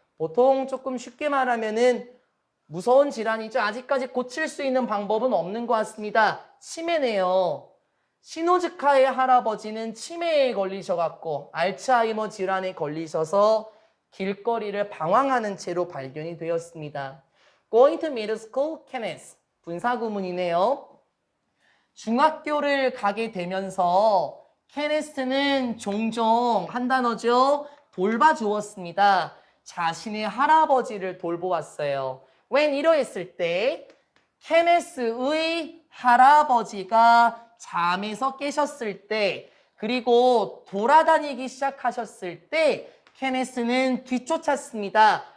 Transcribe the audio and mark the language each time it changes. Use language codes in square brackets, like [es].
[ko] 보통 조금 쉽게 말하면은 무서운 질환이죠. 아직까지 고칠 수 있는 방법은 없는 것 같습니다. 치매네요. 시노즈카의 할아버지는 치매에 걸리셔갖고 알츠하이머 질환에 걸리셔서 길거리를 방황하는 채로 발견이 되었습니다. [en] Going to middle school, Kenneth. [ko] 분사구문이네요. 중학교를 가게 되면서 케네스는 종종 한 단어죠. 돌봐주었습니다. 자신의 할아버지를 돌보았어요. 웬 이러했을 때 케네스의 할아버지가 잠에서 깨셨을 때 그리고 돌아다니기 시작하셨을 때 케네스는 뒤쫓았습니다.